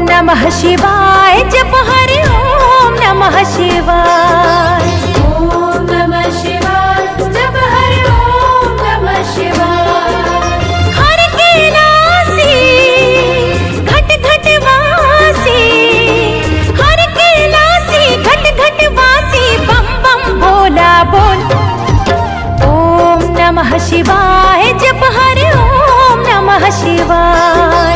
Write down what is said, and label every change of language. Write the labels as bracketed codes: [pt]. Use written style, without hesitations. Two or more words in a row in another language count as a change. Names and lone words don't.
[sa] नमः शिवाय जप हरि ओम नमः शिवाय। ओम नमः शिवाय जप हरि ओम नमः शिवाय। [hi] हर कैलासी घट घट वासी, हर कैलासी घट घट वासी, बम बम भोला बोल। [sa] ओम नमः शिवाय जप हरि ओम नमः शिवाय।